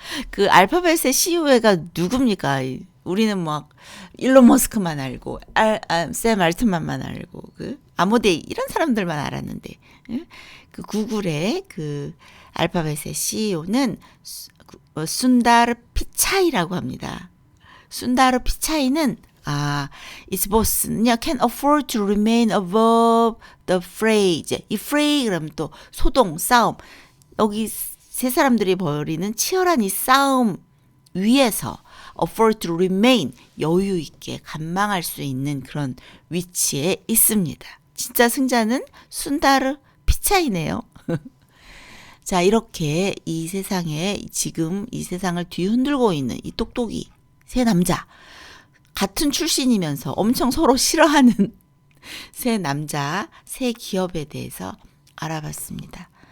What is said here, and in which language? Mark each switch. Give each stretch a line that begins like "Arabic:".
Korean: 그 알파벳의 CEO가 누굽니까? 우리는 막 일론 머스크만 알고 샘 알트만만 알고 아모데이 이런 사람들만 알았는데 그 구글의 알파벳의 CEO는 순다르 피차이라고 합니다.
English: 순다르 피차이는 its boss는요 can afford to remain above the fray.
Korean: 이 fray 그러면 또 소동, 싸움. 여기 세 사람들이 벌이는 치열한 이 싸움 위에서
English: afford to remain
Korean: 여유 있게 간망할 수 있는 그런 위치에 있습니다. 진짜 승자는 순다르 피차이네요. 자, 이렇게 이 세상에 지금 이 세상을 뒤흔들고 있는 이 똑똑이 세 남자 같은 출신이면서 엄청 서로 싫어하는 세 남자 세 기업에 대해서 알아봤습니다.